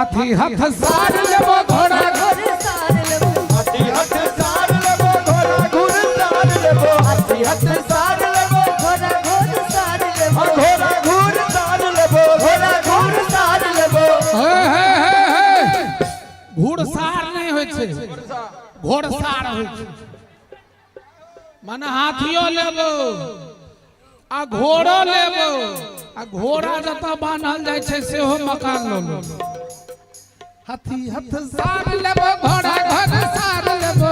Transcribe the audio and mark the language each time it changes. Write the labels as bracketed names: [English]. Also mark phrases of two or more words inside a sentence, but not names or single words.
[Maithili] हथ सार लेबो घोड़ा घोड़ सार लेबो हाथी हथ सार लेबो घोड़ा घुर सार लेबो हाथी हथ सार लेबो घोड़ा घोड़ सार लेबो घोड़ा घुर सार लेबो घोड़ा घुर सार लेबो घुड़सार नहीं होय छै घोड़सार होय छै माने हाथियो लेबो आ घोड़ो लेबो आ घोड़ा जतऽ बान्हल जाइ छै सेहो मकान लो हाथी हथ सार लेबो घोड़ा घोड़ सार लेबो